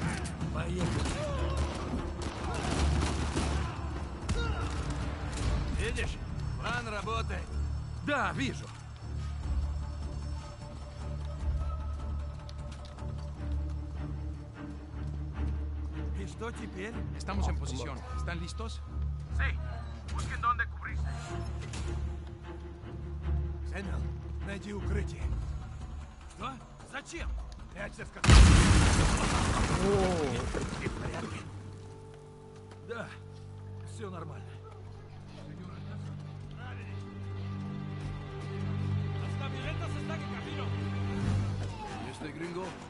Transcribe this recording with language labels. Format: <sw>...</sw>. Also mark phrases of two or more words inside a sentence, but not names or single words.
<ru>Поехали! Видишь? План работает! Да, вижу. И что теперь?</ru> <es>Estamos en posición. ¿Están listos? Sí, busquen dónde cubrirse.</es> <ru>Сэмюэл, найди укрытие. Что? Зачем? Прячься, сказал. Ты в порядке? Да, все нормально.</ru> <es>Las camionetas están en camino. Este gringo.</es>